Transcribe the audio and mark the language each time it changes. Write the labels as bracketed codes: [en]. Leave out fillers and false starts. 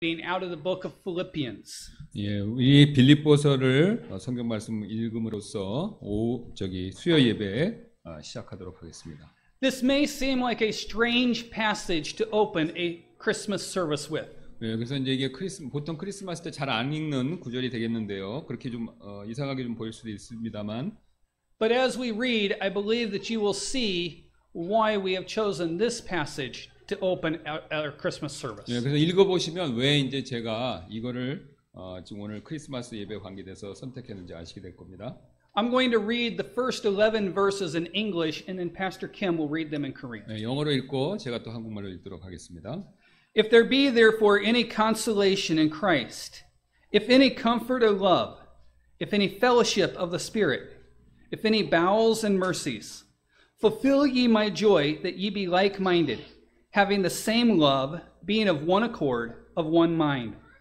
[en] out of the book of Philippians. [ko] 예, 우리 빌립보서를 성경 말씀 읽음으로써 수요 예배 시작하도록 하겠습니다. [en] This may seem like a strange passage to open a Christmas service with. [ko] 예, 그래서 이제 이게 보통 크리스마스 때 잘 안 읽는 구절이 되겠는데요. 그렇게 좀 이상하게 좀 보일 수도 있습니다만. [en] But as we read, I believe that you will see why we have chosen this passage to open our Christmas service. [ko] 예, 그래서 읽어보시면 왜 이제 제가 이거를 지금 오늘 크리스마스 예배 관계돼서 선택했는지 아시게 될 겁니다. [en] I'm going to read the first 11 verses in English, and then Pastor Kim will read them in Korean. [ko] 예, 영어로 읽고 제가 또 한국말로 읽도록 하겠습니다. [en] If there be therefore any consolation in Christ, if any comfort or love, if any fellowship of the Spirit, if any bowels and mercies, fulfill ye my joy that ye be like-minded, having the same love, being of one accord, of one mind.